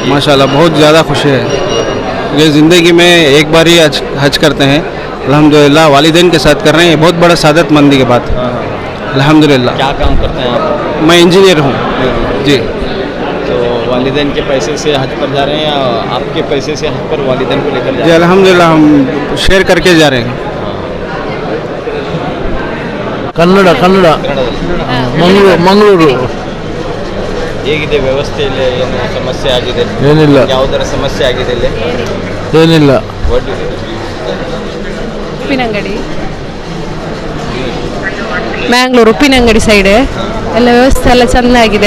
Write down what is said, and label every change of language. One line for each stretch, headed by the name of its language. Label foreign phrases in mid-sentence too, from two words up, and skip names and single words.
Hindi: माशाल्लाह बहुत ज़्यादा खुशी है। ये ज़िंदगी में एक बार ही हज करते हैं, अल्हम्दुलिल्लाह वालिदैन के साथ कर रहे हैं, ये बहुत बड़ा सादत मंदी की बात है अल्हम्दुलिल्लाह। क्या काम करते हैं आप? मैं इंजीनियर हूँ जी। तो वालिदैन के पैसे से हज पर जा रहे हैं या आपके पैसे से हज पर वालिदैन को लेकर जा जी रहे हैं? अल्हम्दुलिल्लाह हम शेयर करके जा रहे हैं।
Kannada: ಕನ್ನಡ ಮಂಗಳೂರು ಹೇಗಿದೆ ವ್ಯವಸ್ಥೆಯಲ್ಲಿ, ಏನು ಸಮಸ್ಯೆ ಆಗಿದೆ? ಏನಿಲ್ಲ ಯಾವುದರ ಸಮಸ್ಯೆ ಆಗಿದೆ ಇಲ್ಲಿ? ಏನಿಲ್ಲ ಉಪ್ಪಿನಂಗಡಿ, ಮ್ಯಾಂಗ್ಳೂರು ಉಪ್ಪಿನಂಗಡಿ ಸೈಡ್ ಎಲ್ಲ ವ್ಯವಸ್ಥೆ ಎಲ್ಲ ಚೆನ್ನಾಗಿದೆ.